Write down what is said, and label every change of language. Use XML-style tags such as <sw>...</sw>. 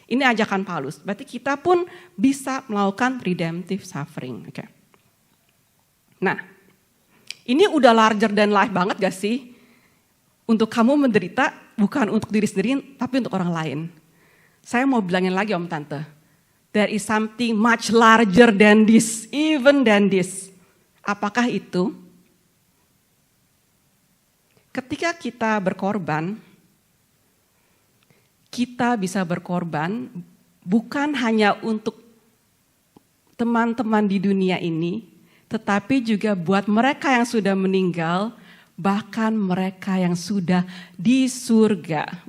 <id>Ini ajakan Paulus. Berarti kita pun bisa melakukan</id> <en>redemptive suffering.</en> <id>Oke. Nah, ini udah</id> <en>larger than life</en> <id>banget gak sih? Untuk kamu menderita bukan untuk diri sendiri tapi untuk orang lain. Saya mau bilangin lagi Om Tante.</id> <en>There is something much larger than this, even than this.</en> <id>Apakah itu? Ketika kita berkorban, kita bisa berkorban bukan hanya untuk teman-teman di dunia ini, tetapi juga buat mereka yang sudah meninggal, bahkan mereka yang sudah di surga.</id>